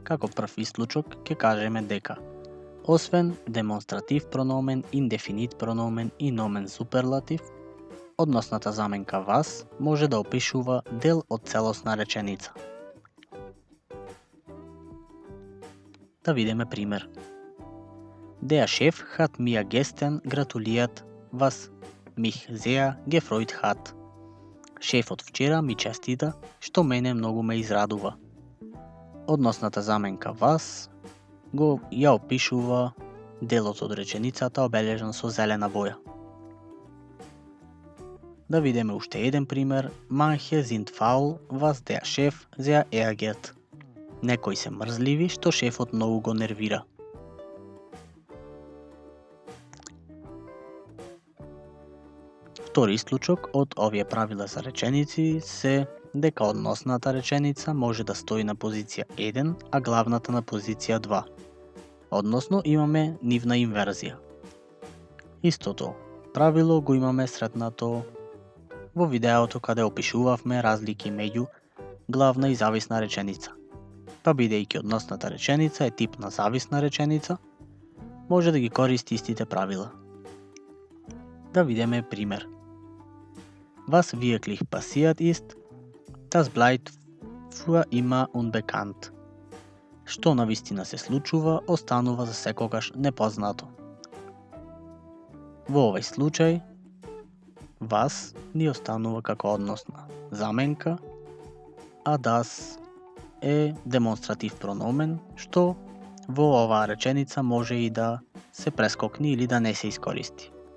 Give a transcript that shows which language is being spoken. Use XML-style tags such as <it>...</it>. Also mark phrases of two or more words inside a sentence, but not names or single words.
<mk>Како прв исклучок ќе кажеме дека освен</mk> <de>Demonstrativ Pronomen, indefinit Pronomen</de> <mk>и</mk> <de>Nomen Superlativ,</de> <mk>односната заменка вас може да опишува дел од целосна реченица. Да видиме пример.</mk> <de>Der Chef hat mir gestern gratuliert, was mich sehr gefreut hat.</de> <mk>Шефот вчера ми честита, што мене многу ме израдува. Односната заменка вас ја опишува делот од реченицата обележан со зелена боја. Да видиме уште еден пример.</mk> <de>Manche sind faul, was der Chef sehr ärgert.</de> <mk>Некои се мрзливи, што шефот многу го нервира. Втори исклучок од овие правила за реченици се дека односната реченица може да стои на позиција 1, а главната на позиција 2. Односно имаме нивна инверзија. Истото правило го имаме сретнато во видеото каде опишувавме разлики меѓу главна и зависна реченица. Па бидејќи односната реченица е тип на зависна реченица, може да ги користи истите правила. Да видиме пример.</mk> <de>Was wirklich passiert ist, das bleibt für immer unbekannt.</de> <mk>Што навистина се случува, останува за секогаш непознато. Во овој случај, was ни останува како односна заменка, а das е</mk> <de>Demonstrativ Pronomen,</de> <mk>што во оваа реченица може и да се прескокне или да не се искористи.</mk>